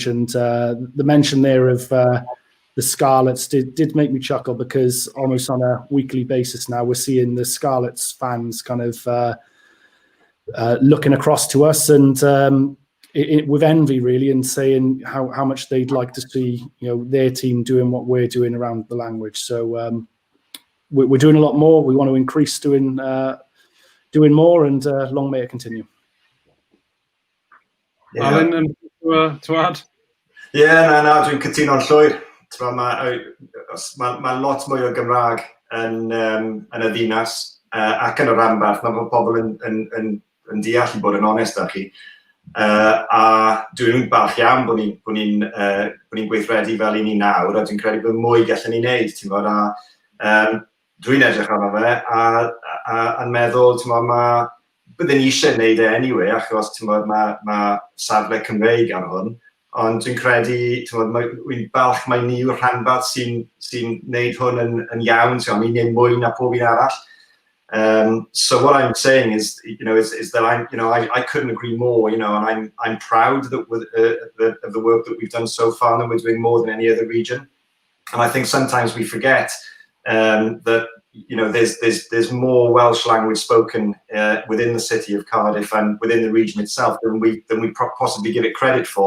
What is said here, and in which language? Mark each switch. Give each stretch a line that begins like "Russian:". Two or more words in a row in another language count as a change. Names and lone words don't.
English: And the mention there of the Scarlets did make me chuckle, because almost on a weekly basis now we're seeing the Scarlets fans kind of looking across to us and with envy, really, and saying how much they'd like to see their team doing what we're doing around the language. So we're doing a lot more. We want to increase doing more, and long may it continue. Yeah. Alun, anything to add?
Welsh: Na, dwi'n cytuno'n llwyr. Mae lot mwy o Gymraeg yn y ddinas ac yn y rhanbarth. Mae pobl yn deall, i bod yn onest â chi. A dwi'n barch iawn bod ni'n gweithredu fel i ni nawr, a dwi'n credu bod mwy gallen ni wneud, ti'n bod, dwi'n edrych arno fe a'n meddwl, ti'n bod, byddwn ni eisiau wneud e anyway, achos ti'n bod, mae safle Cymreig ar hwn, ond dwi'n credu, ti'n bod, dwi'n balch mai ni yw'r rhanbarth sy'n wneud hwn yn iawn, ti'n bod, ni'n neud mwy na pob un arall.
English: So what I'm saying is that I couldn't agree more, and I'm proud that of the work that we've done so far, and we're doing more than any other region. And I think sometimes we forget that there's more Welsh language spoken within the city of Cardiff and within the region itself than we possibly give it credit for.